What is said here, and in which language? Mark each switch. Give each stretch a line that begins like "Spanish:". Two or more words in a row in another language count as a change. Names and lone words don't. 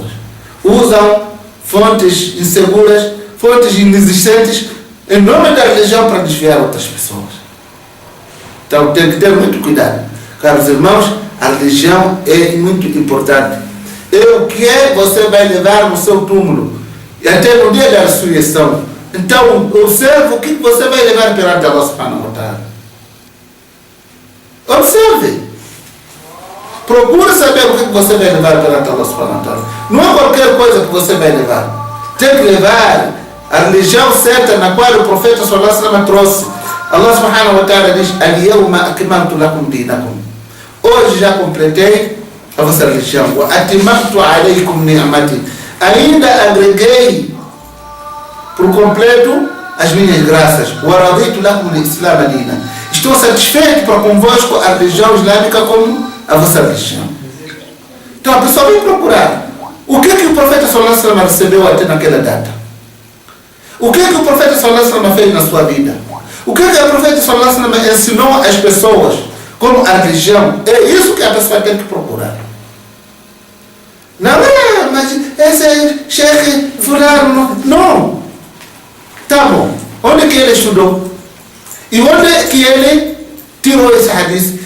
Portuguese: Usam fontes inseguras, fontes inexistentes, em nome da religião para desviar outras pessoas. Então tem que ter muito cuidado. Caros irmãos, a religião é muito importante. É o que você vai levar no seu túmulo. E até no dia da ressurreição. Então, observe o que você vai levar perante Allah
Arabic: سبحانه وتعالى.
Portuguese: Observe. Procure saber o que você vai levar perante Allah
Arabic: سبحانه وتعالى.
Portuguese: Não é qualquer coisa que você vai levar. Tem que levar a religião certa na qual o profeta
Arabic: صلى الله عليه وسلم
Portuguese: trouxe. Allah
Arabic: سبحانه وتعالى
Portuguese: diz:
Arabic: اليوم أكملت لكم دينكم.
Portuguese: Hoje já completei a vossa religião.
Arabic: وأتممت عليكم نعمتي.
Portuguese: Ainda agreguei por completo as minhas graças.
Arabic: ورضيت لكم الإسلام دينا.
Portuguese: Estou satisfeito para convosco a religião islâmica como a vossa religião. Então a pessoa vem procurar. O que o profeta
Arabic: صلى الله عليه وسلم
Portuguese: recebeu até naquela data? O que o profeta
Arabic: صلى الله عليه وسلم
Portuguese: fez na sua vida? O que o profeta
Arabic: صلى الله عليه وسلم
Portuguese: ensinou às pessoas como a religião? É isso que a pessoa tem que procurar. Não é, mas esse é Sheikh fulano. Não. Tá bom. Onde que ele estudou? E onde que ele tirou esse hadith?